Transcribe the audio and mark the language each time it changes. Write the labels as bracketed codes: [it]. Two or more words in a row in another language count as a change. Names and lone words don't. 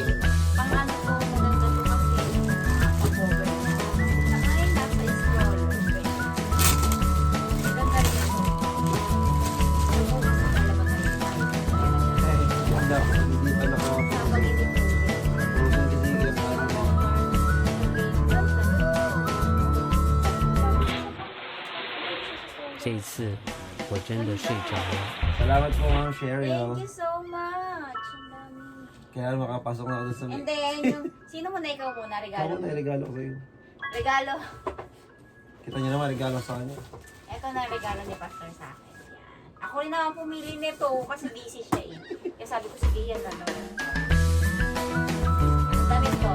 [tl] Pang ano to, maganda to kasi pang-cover. Saka yung nasa scroll. Maganda rin ito. Bukas na talaga tayo. Ay, ganda. Hindi pa naka-frozen. Sa pag-ibig ko. Frozen kasi yung parang [zh] 这一次我真的睡着了。 [tl] Salamat po Ma'am Sherry. [en] Thank you so much. [tl] Ang dami. Kaya makapasok na ako dun sa... [en] And then, [tl] yung, sino muna ikaw muna? Regalo Ako mo? na regalo ko sa'yo. Regalo. Kita niyo naman, regalo sa kanya. Ito na regalo ni Pastor sa akin. Yan. Ako rin naman pumili nito kasi busy siya eh. Kaya sabi ko, sige yan na damit ko.